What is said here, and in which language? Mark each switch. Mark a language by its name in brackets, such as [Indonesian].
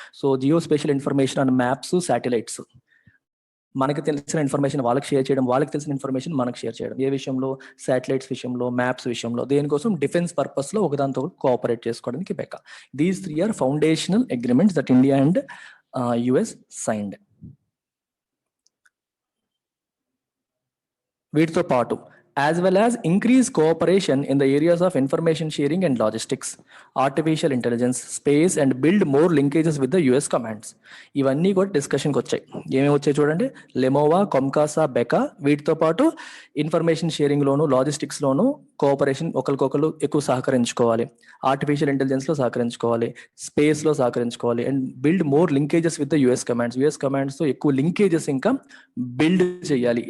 [Telugu] So Jio spatial information and maps, satellites, మనకి తెలిసిన information వాళ్ళకి షేర్ చేయడం, వాళ్ళకి తెలిసిన ఇన్ఫర్మేషన్ మనకు షేర్ చేయడం. ఏ విషయంలో? శాటిలైట్స్ విషయంలో, మ్యాప్స్ విషయంలో. దేనికోసం? డిఫెన్స్ పర్పస్ లో ఒకదానితో కోఆపరేట్ చేసుకోవడానికి BECA. [English] These 3 are foundational agreements that India and US signed. [Telugu] వీటితో పాటు [English] as well as increase cooperation in the areas of information sharing and logistics, artificial intelligence, space and build more linkages with the US commands. [Telugu] ఇవన్నీ కూడా డిస్కషన్కి వచ్చాయి. ఏమేమి వచ్చాయి చూడండి, లెమోవా, కమ్కాసా, BECA. వీటితో పాటు ఇన్ఫర్మేషన్ షేరింగ్ లోను, లాజిస్టిక్స్ లోను కోఆపరేషన్, ఒకరికొకరు ఎక్కువ సహకరించుకోవాలి, ఆర్టిఫిషియల్ ఇంటెలిజెన్స్ లో సహకరించుకోవాలి, స్పేస్ లో సహకరించుకోవాలి, [English] and build more linkages with the US commands [Telugu] తో ఎక్కువ లింకేజెస్ ఇంకా బిల్డ్ చేయాలి.